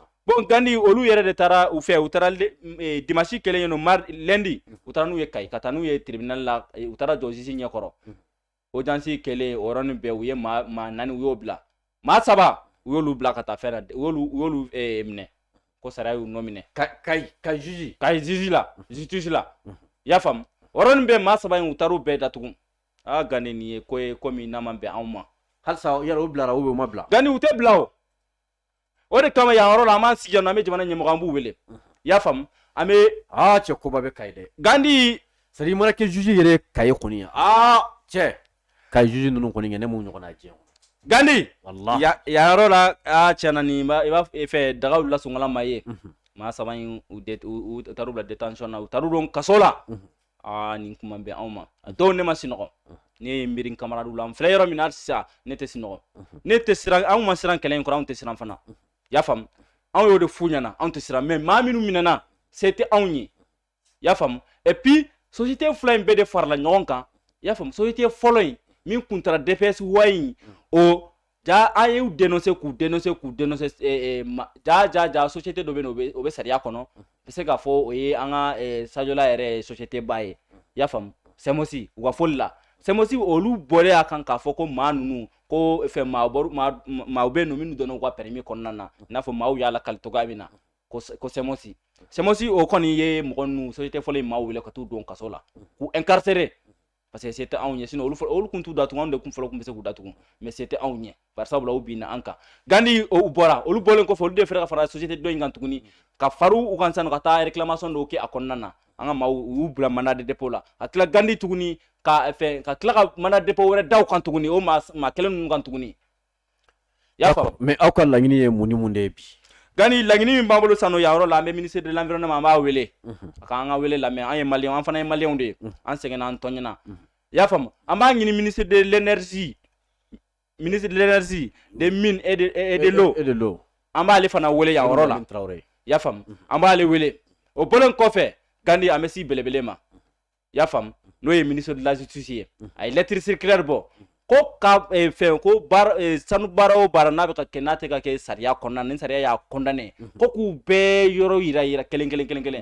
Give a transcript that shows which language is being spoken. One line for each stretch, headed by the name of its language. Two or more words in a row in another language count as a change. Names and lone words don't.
Bambara: bon Gandi olu yɛrɛ de taara u fɛ u taara dimanche kelen yen nɔ lundi u taara n'u ye Kayi ka taa n'u ye tribunal la u taara jɔ juge ɲɛkɔrɔ audience kɛlen o yɔrɔnin bɛɛ u ye maa 4 u y'o bila maa 3 u y'olu bila ka taa fɛn na u y'olu minɛ ko sariya y'u nɔ minɛ Kayi juge la justice la i y'a faamu o yɔrɔnin bɛɛ maa 3 in u taara u bɛɛ datugu Gandi nin ye ko ye ko min n'a ma bɛn anw ma halisa yɛrɛ u bilara u ma bila Gandi u tɛ bila o de kama yan yɔrɔ la an b'an sigi yan nɔ an bɛ jamana ɲɛmɔgɔ an b'u wele i y'a faamu an bɛ cɛ koba bɛ Kayi dɛ Gandi
French: c'est à dire
Bambara: i mana kɛ juge yɛrɛ Kayi kɔni cɛ Kayi juge ninnu kɔni kɛ ne m'u ɲɔgɔn na diɲɛ Gandi wallahi yan yɔrɔ la tiɲɛna nin i b'a fɛ daga wulila sɔngɔla ma ye maa 3 in u taar'u bila détention na u taar'u don kaso la nin kuma bɛ anw ma a dɔw ne ma sinɔgɔ ne ye miiri camarade la an filɛ yɔrɔ min na sisan ne tɛ sinɔgɔ ne tɛ siran anw ma siran kɛlɛ in kɔrɔ anw tɛ siran fana y'a faamu anw y'o de f'u ɲɛna anw tɛ siran mais maa minnu minɛna se tɛ anw ye y'a faamu
French: et puis
Bambara: société fila in bɛɛ de farala ɲɔgɔn kan y'a faamu société fɔlɔ in min kun taara DPS wa in o ja an y'u dénoncer k'u dénoncer ja société dɔ bɛ yen o bɛ sariya kɔnɔ bɛ se k'a fɔ o ye an ka Sajola yɛrɛ société ba ye y'a faamu Semosi u ka foli la Semosi olu bɔlen a kan k'a fɔ ko maa ninnu ko fɛn maaw bɛ yen nɔ minnu donna u ka permis kɔnɔna na i n'a fɔ maaw y'a lakali cogoya min na ko Semosi o kɔni ye mɔgɔ ninnu société fɔlɔ in maaw wele ka t'u don kaso la k'u incarcérer
French: parce que c'était
Bambara: anw ɲɛ sinon olu kun t'u datugu anw de kun fɔlɔ kun bɛ se k'u datugu
French: mais c'était
Bambara: anw ɲɛ bari sabula u binna an kan Gandi u bɔra olu bɔlen kɔfɛ olu de fɛrɛ ka fara société dɔ in kan tuguni ka faru u kan sisan ka taa réclamation dɔw kɛ a kɔnɔna na an ka maaw u y'u bila
French: mandat de dépôt
Bambara: la ka tila Gandi tuguni ka tila ka
French: mandat de dépôt
Bambara: wɛrɛ da u kan tuguni o maa kelen ninnu kan tuguni y'a faamu mais aw ka laɲini ye mun ni mun de ye bi Gandi laɲini min b'an bolo sisan nɔ yan yɔrɔ la an bɛ
French: ministre de l'environnement
Bambara: an b'a wele a k'an ka wele lamɛn an ye maliyɛnw an fana ye maliyɛnw de ye an sɛgɛnna an tɔɲɛna i y'a faamu an b'a ɲini
French: ministre de l'énergie des mines et de l'eau
Bambara: an b'ale fana wele yan yɔrɔ la i y'a faamu an b'ale wele o bɔlen kɔfɛ Gandi an bɛ si belebele ma i y'a faamu n'o ye
French: ministre de la justice
Bambara: ye a ye
French: lettre circulaire
Bambara: bɔ ko ka fɛn ko sanu baara o baara n'a bɛ ka kɛ n'a tɛ ka kɛ sariya kɔnɔna ni sariya y'a condamné ko k'u bɛɛ yɔrɔ yira kelen